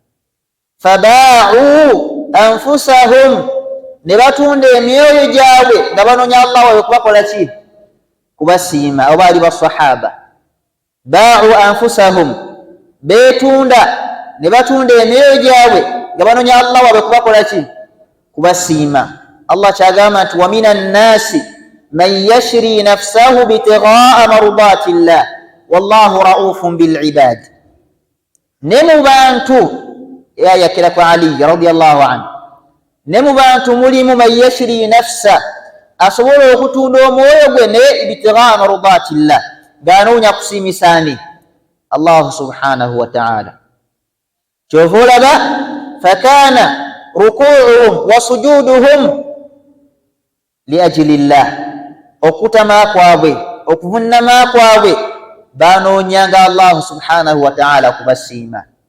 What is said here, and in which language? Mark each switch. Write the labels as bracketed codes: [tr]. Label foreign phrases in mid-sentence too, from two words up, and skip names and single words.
[ar] فباعوا أنفسهم [lg] ne batunda emyoyo gyabwe nga banoonya Allah waabwe kubakola ki? Kubasiima. Oba ali basahaba [ar] باعوا أنفسهم [lg] beetunda ne batunda emyoyo gyabwe nga banoonya Allah waabwe kubakola ki? Kubasiima. [ar] Allah [lg] kyagamba nti [ar] ومن الناس من يشري نفسه ابتغاء مرضات الله والله رءوف بالعباد. [lg] Ne mu bantu yakira kwa Ali [ar] رضي الله عنه [lg] ne mu bantu mulimu [ar] من يشري نفسه [lg] asobola okutunda omwoyo gwe ne [ar] ابتغاء مرضات الله [lg] ganoonya kusiimisaani Allah [ar] سبحانه وتعالى. [lg] Kyova olaba [ar] فكان ركوعهم وسجودهم لأجل الله [lg] okutama kwabwe okuvunnama kwabwe banoonyanga Allah [ar] سبحانه وتعالى [lg] kubasiima